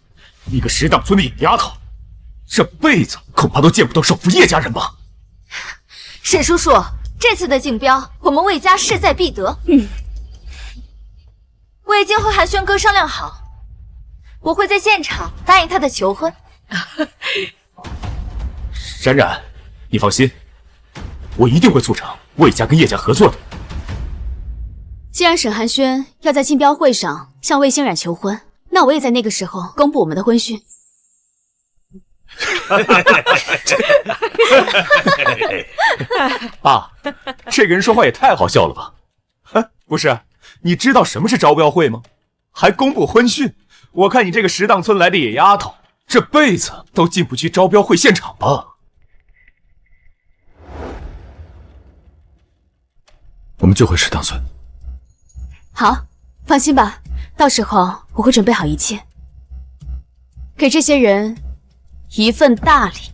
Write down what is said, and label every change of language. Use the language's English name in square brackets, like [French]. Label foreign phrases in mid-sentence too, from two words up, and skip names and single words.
[Chinese] 一個石檔村的野丫頭，這輩子恐怕都見不到首富葉家人吧？沈叔叔，這次的競標，我們魏家勢在必得。我已經和寒暄哥商量好，我會在現場答應他的求婚。冉冉，你放心，我一定會促成魏家跟葉家合作的。既然沈寒暄要在競標會上向魏欣冉求婚，那我也在那個時候公布我們的婚訊。爸，這個人說話也太好笑了吧？不是，你知道什麼是招標會嗎？還公布婚訊？我看你這個石檔村來的野丫頭，這輩子都進不去招標會現場吧？我們就回石檔村。好，放心吧，到時候我會準備好一切，給這些人一份大禮。